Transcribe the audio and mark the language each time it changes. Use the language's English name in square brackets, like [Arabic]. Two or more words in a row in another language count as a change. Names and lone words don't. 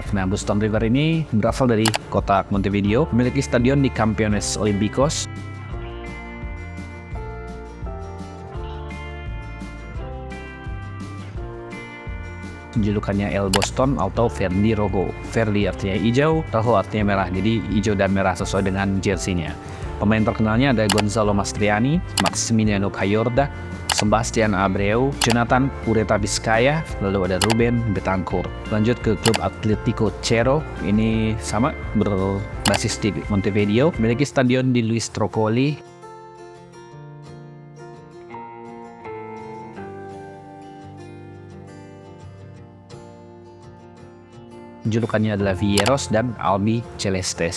[Indonesian] Nah, Boston River ini berasal dari kota Montevideo, memiliki stadion di Campeones Olímpicos. Julukannya El Boston atau Verde Rojo. Verde artinya hijau, Rojo artinya merah. Jadi hijau dan merah sesuai dengan jersey-nya. Pemain terkenalnya ada Gonzalo Mastriani, Maximiliano Cayorda, Sebastian Abreu, Jonathan Ureta Vizcaya, lalu ada Ruben Betancourt. Lanjut ke klub Atletico Cerro, ini sama berbasis di Montevideo, memiliki stadion di Luis Troccoli. Julukannya adalah Villeros dan Albi Celestes.